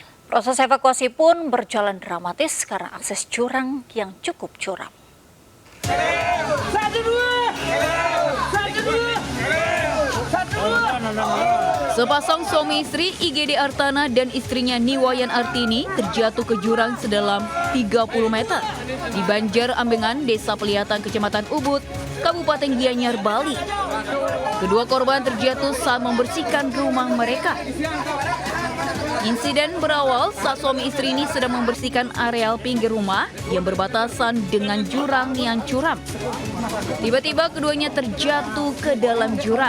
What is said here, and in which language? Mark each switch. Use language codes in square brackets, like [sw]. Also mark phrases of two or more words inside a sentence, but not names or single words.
[id] Proses evakuasi pun berjalan dramatis karena akses jurang yang cukup curam. Sepasang suami istri IGD Artana dan istrinya Niwayan Artini terjatuh ke jurang sedalam 30 meter di Banjar Ambengan, Desa Pelihatan, Kecamatan Ubud, Kabupaten Gianyar, Bali. Kedua korban terjatuh saat membersihkan rumah mereka. Insiden berawal saat suami istri ini sedang membersihkan areal pinggir rumah yang berbatasan dengan jurang yang curam. Tiba-tiba keduanya terjatuh ke dalam jurang.